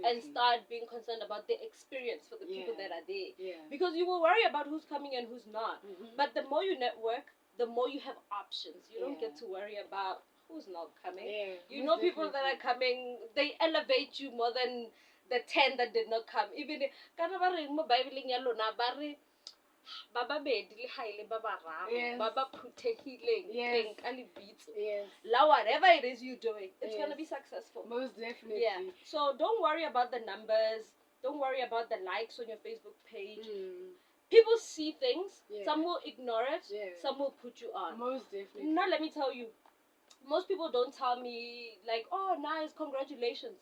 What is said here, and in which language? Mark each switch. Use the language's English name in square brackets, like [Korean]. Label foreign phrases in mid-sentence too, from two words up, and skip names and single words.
[English] And start being concerned about the experience for the people that are there. Yeah. Because you will worry about who's coming and who's not. But the more you network, the more you have options. You don't get to worry about who's not coming. Yeah, you know people that are coming, they elevate you more than the 10 that did not come. [Southern Sotho] Even kana ba re mo Bibeleng ya lona ba re ba babedi le haile ba bararo ba ba phuthehileng teng ka lebitso. [English] La whatever it is you're doing, it's going to be successful. Most definitely. Yeah. So don't worry about the numbers. Don't worry about the likes on your Facebook page. People see things. Some will ignore it. Some will put you on. Most definitely. Now let me tell you, most people don't tell me like, oh, nice, congratulations.